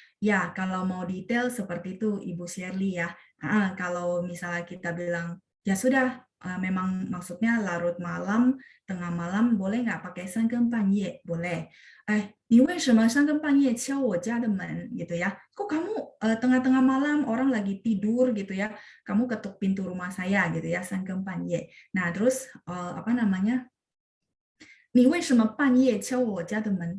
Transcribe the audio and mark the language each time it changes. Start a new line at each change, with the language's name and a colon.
Indonesian: Ya, kalau mau detail seperti itu Ibu Shirley ya. Kalau misalnya kita bilang, ya sudah, memang maksudnya larut malam, tengah malam, boleh nggak pakai 三更半夜?Boleh.
Chinese: 你为什么三更半夜敲我家的门 gitu ya?
Indonesian: Kok kamu tengah-tengah malam orang lagi tidur gitu ya? Kamu ketuk pintu rumah saya gitu ya, 三更半夜. Nah, terus apa namanya?
Chinese: 你为什么半夜敲我家的门?